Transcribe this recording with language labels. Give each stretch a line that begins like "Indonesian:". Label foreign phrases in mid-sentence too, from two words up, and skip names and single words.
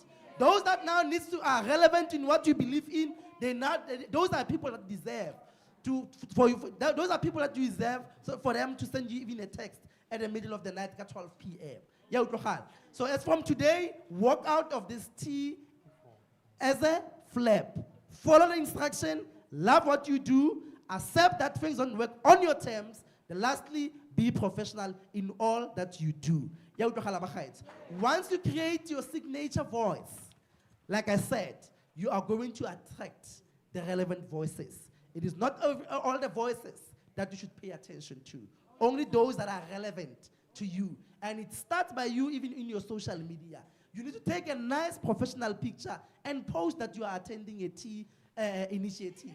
English: Those that now are relevant in what you believe in, those are people that deserve those are people that you deserve for them to send you even a text at the middle of the night at 12 p.m. So as from today, walk out of this tea as a flap. Follow the instruction. Love what you do, accept that things don't work on your terms, then lastly, be professional in all that you do.
Tswana: Ya utlwagala bagaetsho.
English: Once you create your signature voice, like I said, you are going to attract the relevant voices. It is not all the voices that you should pay attention to, only those that are relevant to you. And it starts by you even in your social media. You need to take a nice professional picture and post that you are attending a tea initiative.